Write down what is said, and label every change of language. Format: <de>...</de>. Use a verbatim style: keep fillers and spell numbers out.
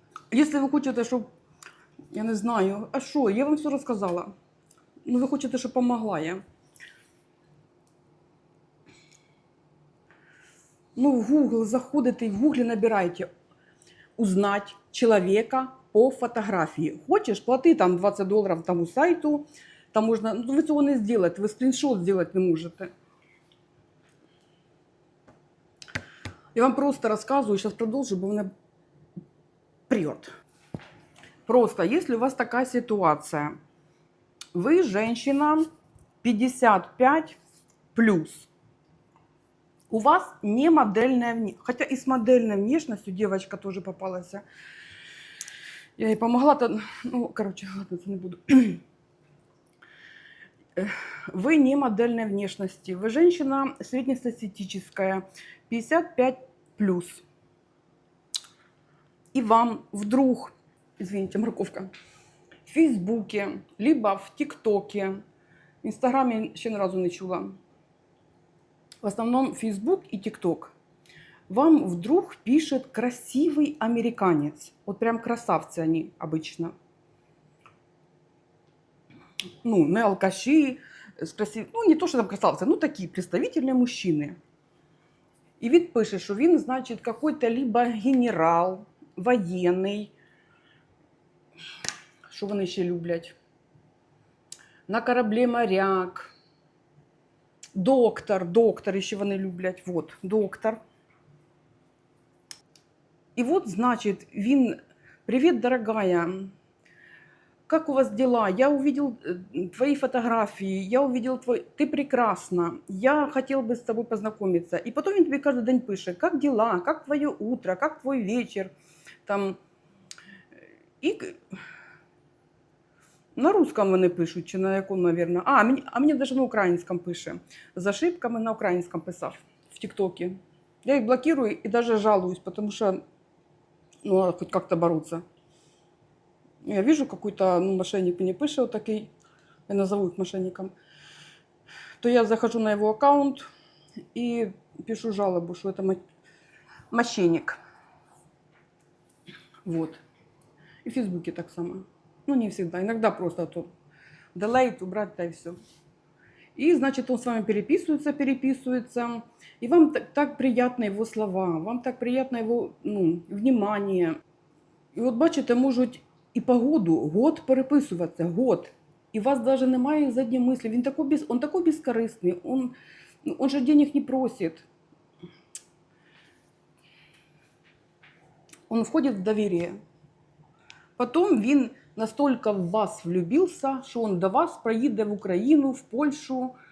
<uk>Якщо ви хочете, щоб... Я не знаю. А що? Я вам все розказала. Ну, ви хочете, щоб помогла я. Ну, в Google заходите і в Google набирайте. Узнать человека по фотографії. Хочеш, плати там двадцять доларів тому сайту, там можна, ну ви цього не зробите, ви скріншот зробити не можете. Я вам просто розказую, зараз продовжу, бо вона прет. Просто, якщо у вас така ситуація, ви жінка п'ятдесят п'ять плюс, у вас не модельная внешность.</uk> <ru>Хотя и с модельной внешностью девочка тоже попалась. Я ей помогла. Ну, короче, ладно, не буду. Вы не модельной внешности. Вы женщина среднестатистическая, п'ятдесят п'ять плюс. И вам вдруг, извините, морковка, в Фейсбуке, либо в ТикТоке, в Инстаграме еще ни разу не чула, в основном Facebook и TikTok, вам вдруг пишет красивый американец. Вот прям красавцы они обычно.</ru> <uk>Ну, не алкаши, з красив- ну не то, що там красавці, ну такі представительні мужчини. І він пише, що він, значить, какой-то либо генерал, воєнний, що вони ще люблять, на кораблі моряк, доктор, доктор, ще вони люблять, вот, доктор. І от, значить, він, привіт, дорогая, как у вас дела?</uk> <ru>Я увидел э, твои фотографии, я увидел твой... Ты прекрасна, я хотел бы с тобой познакомиться. И потом он тебе каждый день пишет, как дела, как твое утро, как твой вечер. Там... И к- на русском вони пишуть, чи на якому, наверное.</ru> <uk>А, мені, а мені даже на українському пише. З ошибками на українському писав в Тіктокі.</uk> <ru>Я їх блокирую і даже жалуюсь, потому що ну, надо хоть как-то бороться. Я вижу, какой-то ну, мошенник мне пишет вот такой, я назову их мошенником, то я захожу на его аккаунт и пишу жалобу, что это мо- мошенник. Вот. И в Фейсбуке так само. Ну, не всегда. Иногда просто тут делает, убрать, да и все. И, значит, он с вами переписывается, переписывается. И вам так, так приятно его слова, вам так приятно его ну, внимание.</ru> <uk>І от бачите, можуть і погоду год переписуватися, год. І у вас навіть немає задніх мислів. Він такий, без, он такий безкорисний, он, ну, он же денег не просить. Он входить в довір'я. Потім він настільки в вас влюбився, що він до вас проїде в Україну, в Польщу.</uk>